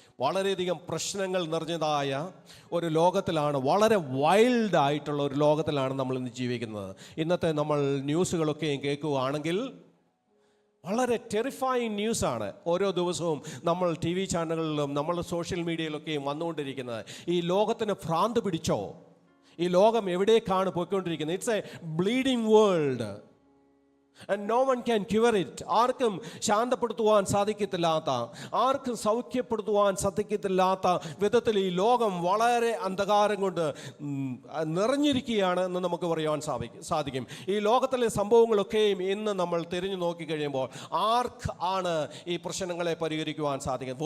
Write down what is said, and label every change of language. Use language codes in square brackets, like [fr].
[ml] വളരെയധികം പ്രശ്നങ്ങൾ നിറഞ്ഞതായ ഒരു ലോകത്തിലാണ്, വളരെ വൈൽഡ് ആയിട്ടുള്ള ഒരു ലോകത്തിലാണ് നമ്മൾ ഇന്ന് ജീവിക്കുന്നത്. ഇന്നത്തെ നമ്മൾ ന്യൂസുകളൊക്കെയും കേൾക്കുകയാണെങ്കിൽ വളരെ ടെറിഫൈങ് ന്യൂസാണ് ഓരോ ദിവസവും നമ്മൾ TV ചാനലുകളിലും നമ്മൾ സോഷ്യൽ മീഡിയയിലൊക്കെയും വന്നുകൊണ്ടിരിക്കുന്നത്. ഈ ലോകത്തിന് ഭ്രാന്ത് പിടിച്ചോ? ഈ ലോകം എവിടേക്കാണ് പോയിക്കൊണ്ടിരിക്കുന്നത്? [en] It's a bleeding world and no one can cure it. [ml] ആർക്കും ശാന്തപ്പെടുത്തുവാൻ സാധിക്കത്തില്ലാത്ത, ആർക്കും സൗഖ്യപ്പെടുത്തുവാൻ സാധിക്കത്തില്ലാത്ത വിധത്തിൽ ഈ ലോകം വളരെ അന്ധകാരം കൊണ്ട് നിറഞ്ഞിരിക്കുകയാണ് എന്ന് നമുക്ക് പറയുവാൻ സാധിക്കും. ഈ ലോകത്തിലെ സംഭവങ്ങളൊക്കെയും ഇന്ന് നമ്മൾ തിരിഞ്ഞു നോക്കിക്കഴിയുമ്പോൾ ആർക്ക് ആണ് ഈ പ്രശ്നങ്ങളെ പരിഹരിക്കുവാൻ സാധിക്കുന്നത്?